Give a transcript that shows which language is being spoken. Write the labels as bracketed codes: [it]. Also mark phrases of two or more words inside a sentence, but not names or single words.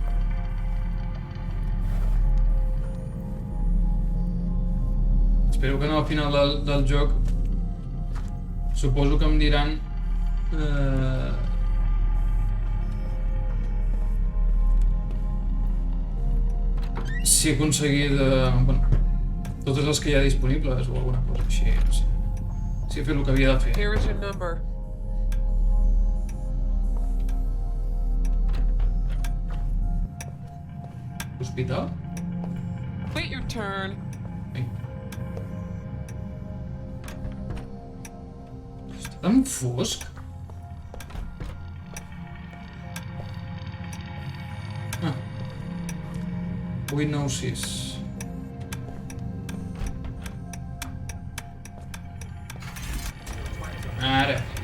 [ca] Espero que no al final del joc suposo que em diran si he aconseguit bueno, Totes les que hi ha disponibles o alguna cosa així, no sé. Si he fet el que havia de fer. [en] Here is your number. Hospital? Wait your turn. [ca] Ai. Està tan fosc. Ah. 896. Ara.